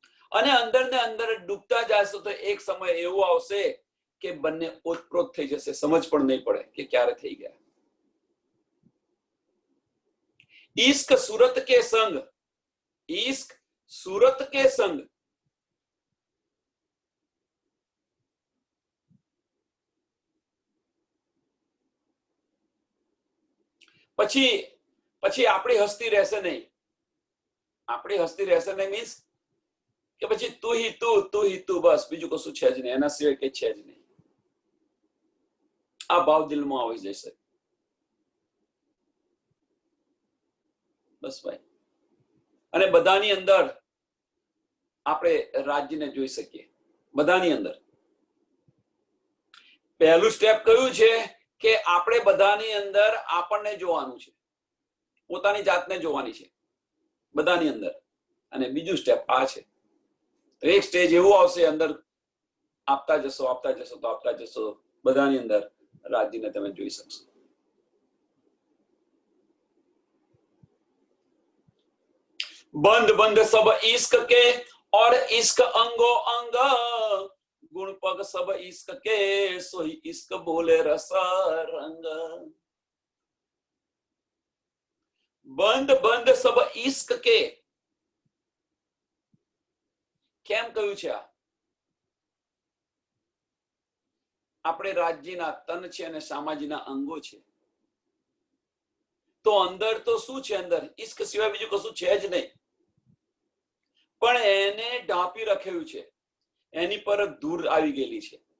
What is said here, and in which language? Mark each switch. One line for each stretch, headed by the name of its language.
Gujarati: અને અંદર ને અંદર ડૂબતા જશો તો એક સમય એવો આવશે કે બંને ઓતપ્રોત થઈ જશે, સમજ પણ નહીં પડે કે ક્યારે થઈ ગયા।
Hindi: इश्क सूरत के संग, इश्क सूरत के संग।
Gujarati: પછી પછી આપણી હસ્તી રહેશે નહીં, આપણી હસ્તી રહેશે નહીં મીન્સ કે પછી તું ही तू બસ, બીજું કશું છે જ નહીં, એના સિવાય કઈ છે જ નહીં। આ ભાવ દિલમાં આવી જશે બસ ભાઈ। અને બધાની અંદર આપણે રાજ્યને જોઈ શકીએ, બધાની અંદર। પહેલું સ્ટેપ કયું છે કે આપણે બધાની અંદર આપણને જોવાનું છે, પોતાની જાતને જોવાની છે બધાની અંદર। અને બીજું સ્ટેપ આ છે। તો એક સ્ટેજ એવું આવશે, અંદર આપતા જશો તો આપતા જશો, બધાની અંદર રાજ્યને તમે જોઈ શકશો।
Hindi: बंद बंद सब इश्क के और इश्क अंगो अंग, गुण पग सब इश्क के सोही इश्क बोले रस रंग। बंद बंद सब इश्क के,
Gujarati: કેમ કહ્યું છે આ? આપણે રાજ્યના તન છે અને સામાજિકના અંગો છે, તો અંદર તો શું છે? અંદર ઇશ્ક સિવાય બીજું કશું છે જ નહીં, પણ એને ઢાંપી રાખ્યું છે, એની પર ધૂળ આવી ગયેલી છે।